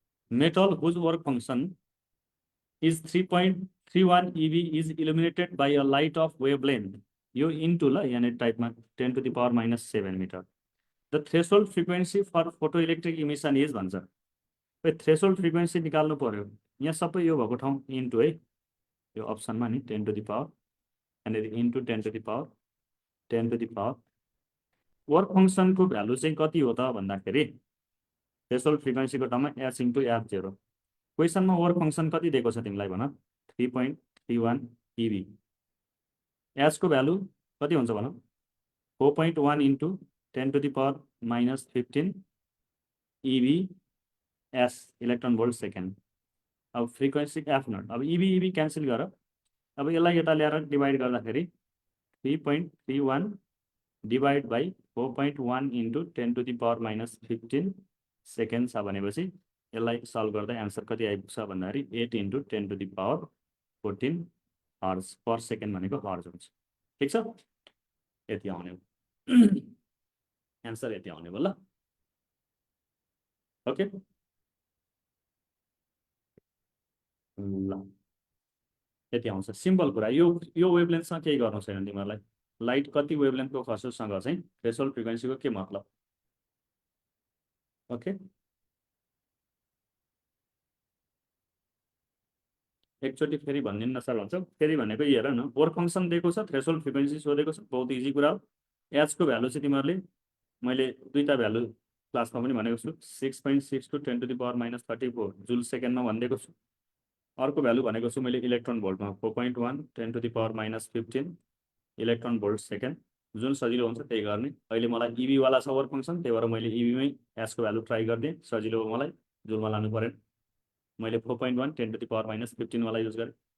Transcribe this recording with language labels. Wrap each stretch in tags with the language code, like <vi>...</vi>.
<en>metal whose work function is 3.31 eV is illuminated by a light of wavelength</en> <ne>यो</ne> <en>into</en> <ne>ल यहाँ टाइपमा</ne> <en>10 to the power minus 7 meter. The threshold frequency for photoelectric emission is</en> <ne>भन्छ. Threshold frequency निकाल्नु पर्यो. यहाँ सबै यो भएको ठाउँ इन्टु है, यो अप्सनमा नि</ne> <en>10 to the power</en> <ne>यहाँनिर into 10 to the power 10 to the power. Work फङ्सनको value चाहिँ कति हो त भन्दाखेरि थ्रेसोल्ड फ्रिक्वेन्सीको ठाउँमा S into F0. क्वेसनमा work function कति दिएको छ तिमीलाई भन? 3.31 eV. एस को भ्यालु कति हुन्छ भन? 4.1 into</ne> <en>10 to the power minus 15 eV S</en> <ne>electron volt second. अब फ्रिक्वेन्सी F0. अब EV क्यान्सल गर. अब यसलाई यता ल्याएर डिभाइड गर्दाखेरि 3.31 divide by 4.1 into</ne> <en>10 to the power minus 15</en> <ne>second छ भनेपछि यसलाई सल्भ गर्दा एन्सर कति आइपुग्छ भन्दाखेरि 8 into</ne> <en>10 to the power 14</en> <ne>hertz per second भनेको हर्ज हुन्छ. ठिक छ, यति आउने एन्सर यति आउने भयो ल. ओके ल, यति आउँछ. सिम्पल कुरा. यो वेभलेन्थसँग केही गर्नु छैन तिमीहरूलाई. लाइट कति वेभलेन्थको खस्योसँग चाहिँ थ्रेसोल्ड फ्रिक्वेन्सीको के मतलब. ओके, एकचोटि फेरि भनिदिनु सर भन्छ. फेरि भनेको हेर न, वर्क फङ्सन दिएको छ, थ्रेसोल्ड फ्रिक्वेन्सी सोधेको छ, बहुत इजी कुरा हो. एचको भ्यालु चाहिँ तिमीहरूले मैले दुईटा भ्यालु क्लासमा पनि भनेको छु.</ne> <en>6.6 to 10 to the power minus 34</en> <ne>जुल सेकेन्डमा भनिदिएको छु. अर्को भ्यालु भनेको छु मैले electron भोल्टमा 4.1</ne> <en>10 to the power minus 15</en> <ne>electron volt second. जुन सजिलो हुन्छ त्यही गर्ने. अहिले मलाई इभी वाला छ वर्क फङ्सन, त्यही भएर मैले इभीमै एसको भ्यालु ट्राई गरिदिएँ. सजिलो हो मलाई, जुलमा लानु परेन. मैले 4.1</ne> <en>10 to the power minus 15</en> <ne>वाला युज गरेँ.</ne>